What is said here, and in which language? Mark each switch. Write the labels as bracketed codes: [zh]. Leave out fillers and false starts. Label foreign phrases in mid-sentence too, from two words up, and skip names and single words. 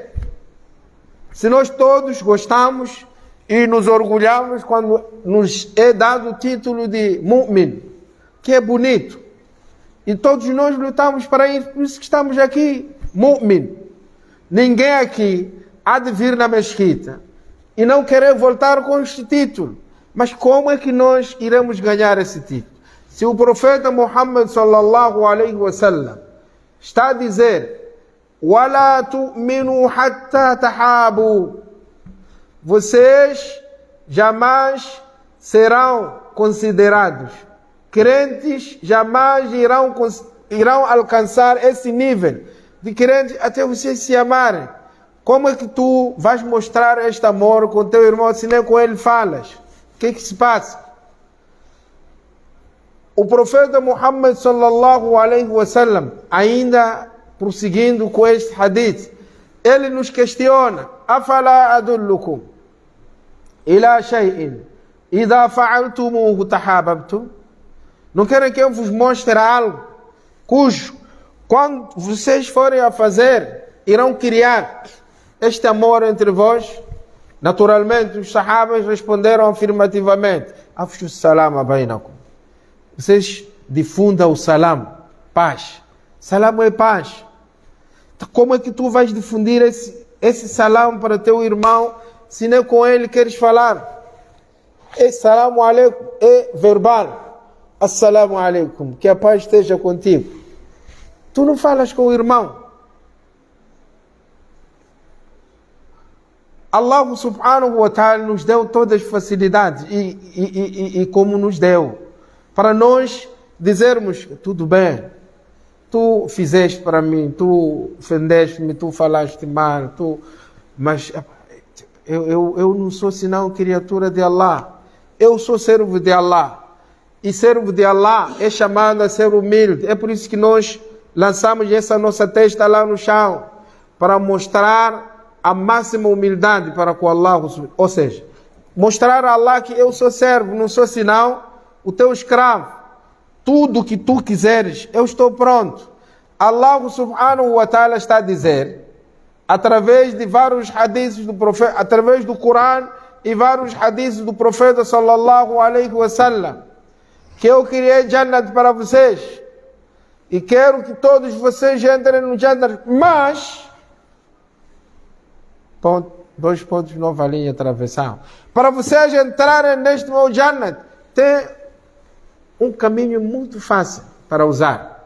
[pt] Se nós todos gostamos e nos orgulhamos quando nos é dado o título de mu'min, que é bonito, e todos nós lutamos para isso, por isso que estamos aqui, mu'min. Ninguém aqui há de vir na mesquita e não querer voltar com este título. Mas como é que nós iremos ganhar esse título? Se o profeta Muhammad [ar] صلى الله عليه وسلم [pt] está a dizer: [ar] وَلَا تُؤْمِنُوا حَتَّى تَحَابُوا, [pt] vocês jamais serão considerados crentes, jamais irão alcançar esse nível de crentes até vocês se amarem. Como é que tu vais mostrar este amor com teu irmão se nem com ele falas? O que é que se passa? O profeta Muhammad [ar] صلى الله عليه وسلم, [pt] ainda prosseguindo com este hadith, ele nos questiona: [ar] أفلا أدلكم على شيء إذا فعلتموه تحاببتم? [pt] Não querem que eu vos mostre algo cujo, quando vocês forem a fazer, irão criar este amor entre vós? Naturalmente, os sahabas responderam afirmativamente: [ar] أفشوا السلام بينكم. [pt] Vocês difundam o salam, paz. Salam é paz. Então, como é que tu vais difundir esse salam para teu irmão se nem com ele queres falar? Esse [ar] سلام عليكم [pt] é verbal. [ar] السلام عليكم, [pt] que a paz esteja contigo. Tu não falas com o irmão. [ar] الله سبحانه وتعالى [pt] nos deu todas as facilidades e como nos deu, para nós dizermos: tudo bem, tu fizeste para mim, tu ofendeste-me, tu falaste mal, mas eu não sou senão criatura de Allah, eu sou servo de Allah. E servo de Allah é chamado a ser humilde. É por isso que nós lançamos essa nossa testa lá no chão, para mostrar a máxima humildade para com Allah. Ou seja, mostrar a Allah que eu sou servo, não sou senão o teu escravo. Tudo que tu quiseres, eu estou pronto. [ar] الله سبحانه وتعالى [pt] está a dizer, através de vários hadiths do profeta, através do Corão e vários hadiths do profeta [ar] صلى الله عليه وسلم, [pt] que eu criei Jannat para vocês e quero que todos vocês entrem no Jannat, mas 2 pontos, nova linha atravessar. Para vocês entrarem neste meu Jannat, tem um caminho muito fácil para usar.